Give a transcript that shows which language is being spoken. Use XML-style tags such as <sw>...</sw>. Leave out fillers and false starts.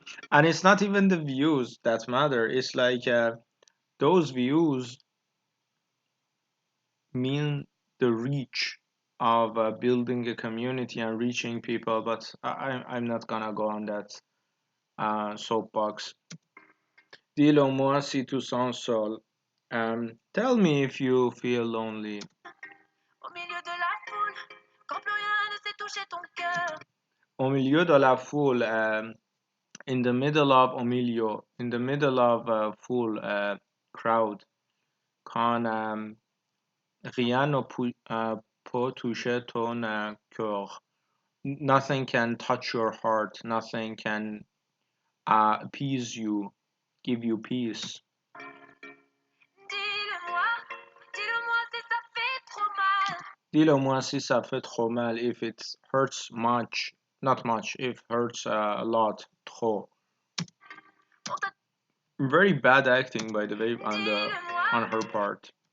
<en>And it's not even the views that matter. It's like those views mean the reach of building a community and reaching people, but I'm not gonna go on that soapbox.</en> <fr>Dis-le-moi si tu sens seul.</fr> <en>Tell me if you feel lonely.</en> <fr>Au milieu de la foule, quand plus rien ne sait toucher ton cœur. Au milieu de la foule,</fr> <en>in the middle of Emilio, in the middle of a full crowd,</en> <fr>quand rien ne peut toucher ton cœur.</fr> <en>Nothing can touch your heart. Nothing can appease you, give you peace.</en> <fr>Dis-le-moi, dis-le-moi si ça fait trop mal. Dis-le-moi si ça fait trop mal,</fr> <en>if it hurts much, not much, if hurts a lot, trop. Very bad acting, by the way, on her part.</en>